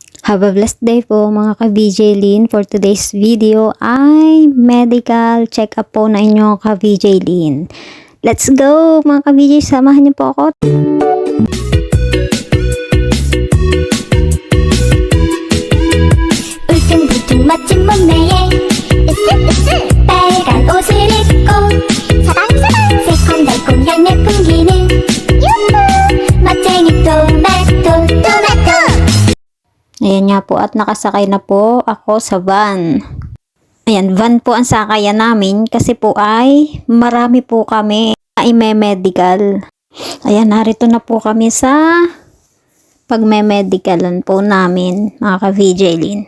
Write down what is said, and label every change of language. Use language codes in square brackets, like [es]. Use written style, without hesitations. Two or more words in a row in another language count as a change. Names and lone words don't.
[en] Have a blessed day [tl] po mga ka-VJ Lin. [en] For today's video [tl] ay medical check-up po na inyong ka-VJ Lin. [en] Let's go [tl] mga ka-VJ, samahan niyo po ako. [ko] 울퉁불퉁 멋진 몸매에 으쓱으쓱 빨간 옷을 입고 사방사방 새콤달콤 향내 풍기는 유후 멋쟁이 토마토. [tl] Ayan nga po at nakasakay na po ako sa van. Ayan, van po ang sakayan namin kasi po ay marami po kami na ime-medical. Ayan, narito na po kami sa pagme-medicalan po namin mga ka-VJ Lin.